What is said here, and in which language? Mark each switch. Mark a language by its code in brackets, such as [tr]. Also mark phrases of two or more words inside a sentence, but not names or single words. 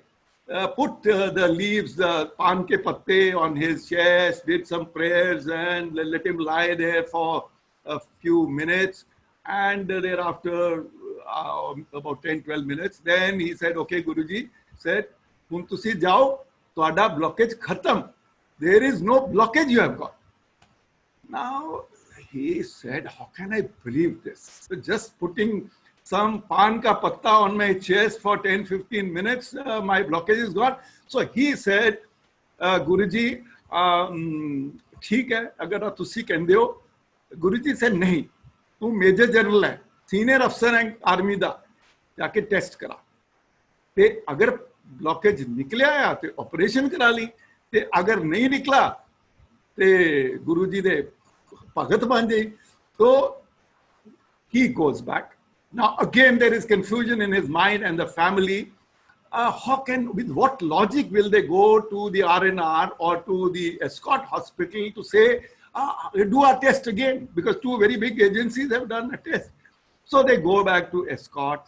[en] Put the leaves, [hi] पान के पत्ते [en] on his chest, did some prayers and let him lie there for a few minutes. And thereafter, about 10-12 minutes, then he said, okay, Guruji said, [pa] "ਹੁਣ ਤੁਸੀਂ ਜਾਓ, ਤੁਹਾਡਾ blockage ਖ਼ਤਮ. [en] There is no blockage you have got." Now, he said, how can I believe this? So just putting some [hi] पान का पत्ता [en] on my chest for 10-15 minutes, my blockage is gone. So he said, [pa] Guruji, ਠੀਕ ਹੈ, ਅਗਰ ਤੁਸੀਂ ਕਹਿੰਦੇ ਹੋ. Guruji said, ਨਹੀਂ, ਤੂੰ ਮੇਜਰ ਜਨਰਲ ਹੈ, ਸੀਨੀਅਰ ਅਫ਼ਸਰ ਹੈ ਆਰਮੀ ਦਾ, ਜਾਕੇ ਟੈਸਟ ਕਰਾ. ਤੇ ਅਗਰ ਬਲਾਕੇਜ ਨਿਕਲੇ ਆਇਆ ਤਾਂ ਆਪਰੇਸ਼ਨ ਕਰਾ ਲਈਂ, ਤੇ ਅਗਰ ਨਹੀਂ ਨਿਕਲਿਆ ਤੇ ਗੁਰੂਜੀ ਦੇ ਭਗਤ ਬਣ ਜਾਈਂ. [en] So he goes back. Now, again, there is confusion in his mind and the family. With what logic will they go to the R&R or to the Escort Hospital to say, do a test again? Because 2 very big agencies have done a test. So they go back to Escorts.